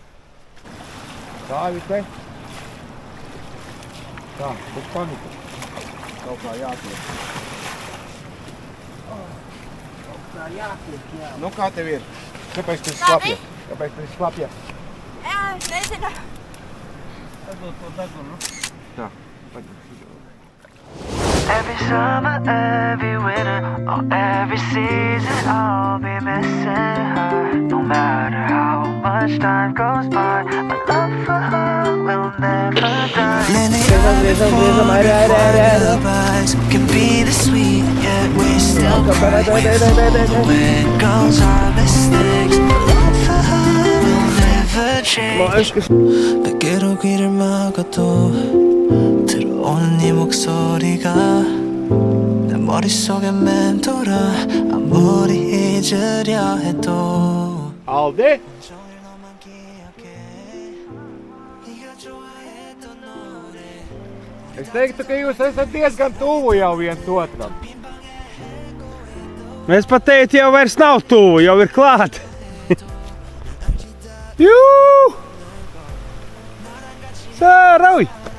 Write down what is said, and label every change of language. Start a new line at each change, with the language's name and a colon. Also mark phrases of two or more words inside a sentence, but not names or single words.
Latvian: Stāvi te. Tā, bez panika. Kaut kā jātiek. Nu kā tev ir? Kāpēc tu esi slapja? Kāpēc tu esi slapja? Jā, nezinu. Padod to degunu. Tā,
English: Every summer, every winter, or every season, I'll be missing her. No matter how much time goes by, my love for her will never die. Many lullabies can be the sweet, yet we still cry when it goes our mistakes. My love for her will never change.
Korean: 베개로 귀를 막아도 들어오는 네 목소리가 내 머릿속에 맴돌아 아무리 잊으려 해도
Latvian: Aldi! Es teiktu, ka jūs esat diezgan tuvu jau viens otram. Mēs pat teikt, jau vairs nav tuvu, jau ir klāt. Jū! Sārauj!